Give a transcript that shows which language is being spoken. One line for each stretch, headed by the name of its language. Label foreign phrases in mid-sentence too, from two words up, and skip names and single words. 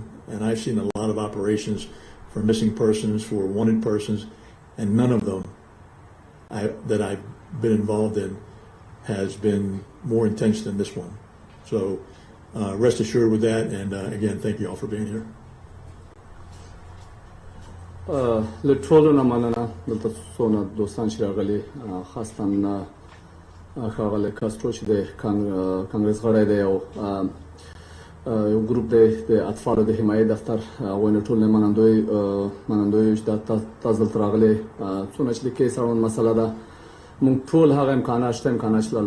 English: And I've seen a lot of operations for missing persons, for wanted persons, and none of them that I've been involved in has been more intense than this one. So rest assured with that, and again, thank you all for being here.
Pashto: لټولو مننه دلته څونه دوستان چې راغلي خاصتاً ښاغلی کاسترو چې د کانګرس غړی دی او یو ګروپ دی د اطفالو د حمایې دفتر هغوی نه ټول نه منندوی چې دا تاسو دلته راغلي څونه چې د کیس اړوند مسله ده موږ ټول هغه امکانات شته امکانات چې له